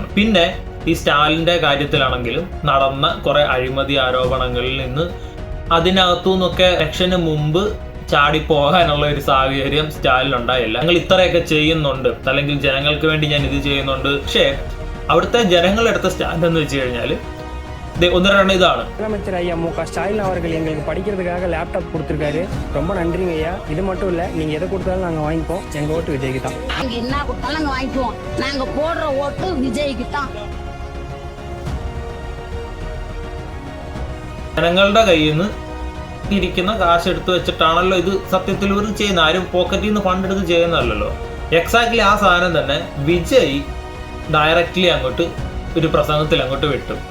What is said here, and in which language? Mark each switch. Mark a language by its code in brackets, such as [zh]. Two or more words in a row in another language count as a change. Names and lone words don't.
[ml] പിന്നെ ഈ സ്റ്റാലിൻ്റെ കാര്യത്തിലാണെങ്കിലും നടന്ന കുറെ അഴിമതി ആരോപണങ്ങളിൽ നിന്ന് അതിനകത്തു നിന്നൊക്കെ ഇലക്ഷന് മുമ്പ് ചാടിപ്പോകാനുള്ള ഒരു സാഹചര്യം സ്റ്റാലിനുണ്ടായില്ല. ഞങ്ങൾ ഇത്രയൊക്കെ ചെയ്യുന്നുണ്ട് അല്ലെങ്കിൽ ജനങ്ങൾക്ക് വേണ്ടി ഞാൻ ഇത് ചെയ്യുന്നുണ്ട്. പക്ഷേ അവിടുത്തെ ജനങ്ങളെടുത്ത സ്റ്റാൻഡ് എന്ന് വെച്ച് കഴിഞ്ഞാൽ ഒന്ന് രണ്ട് ഇതാണ്. [ta] முதலமைச்சர் ஐயா MK ஸ்டாலின் அவர்கள் எங்களுக்கு படிக்கிறதுக்காக லேப்டாப் கொடுத்துருக்காரு. ரொம்ப நன்றிங்க ஐயா. இது மட்டும் இல்லை, நீங்கள் எதை கொடுத்தாலும் நாங்கள் வாங்கிப்போம். எங்கள் ஓட்டு விஜய்க்கு தான். நாங்கள் என்ன கொடுத்தாலும் நாங்கள் வாங்கிக்குவோம். நாங்கள் போடுற ஓட்டு விஜய்க்கு தான். [ml] ജനങ്ങളുടെ കയ്യിൽ നിന്ന് ഇരിക്കുന്ന കാശ് എടുത്ത് വെച്ചിട്ടാണല്ലോ ഇത് സത്യത്തിൽ ഒരു ചെയ്യുന്നത്. ആരും പോക്കറ്റിൽ നിന്ന് ഫണ്ട് എടുത്ത് ചെയ്യുന്നതല്ലോ. എക്സാക്ട്ലി ആ സാധനം തന്നെ വിജയ് ഡയറക്റ്റ്ലി അങ്ങോട്ട് ഒരു പ്രസംഗത്തിൽ അങ്ങോട്ട് വിട്ടു.